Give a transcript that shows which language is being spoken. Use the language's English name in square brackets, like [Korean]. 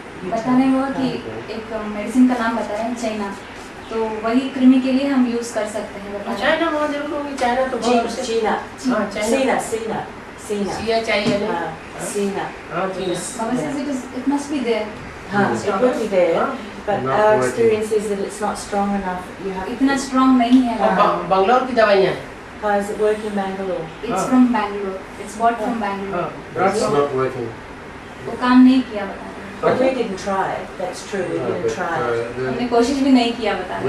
[Hindi] बताने हुआ कि एक मेडिसिन का नाम बता रहे हैं चाइना, तो वही कृमि के लिए हम यूज कर सकते हैं। चाइना वहाँ जरूर होगी, चाइना तो [English] China [Hindi] चाहिए ना, [English] China. Mama says it must be there. It would be there, but our experience is that it's not strong enough. You have [Hindi] इतना strong नहीं है। बंगलौर की दवाइयाँ हैं। [English] How does it work in Bangalore? It's from Bangalore. It's bought from Bangalore. it's not working. [Hindi] वो काम नहीं किया बता रहे हैं। [English] But we didn't try it. That's true. We didn't try it. [Hindi] हमने कोशिश भी नहीं किया बता रहे हैं।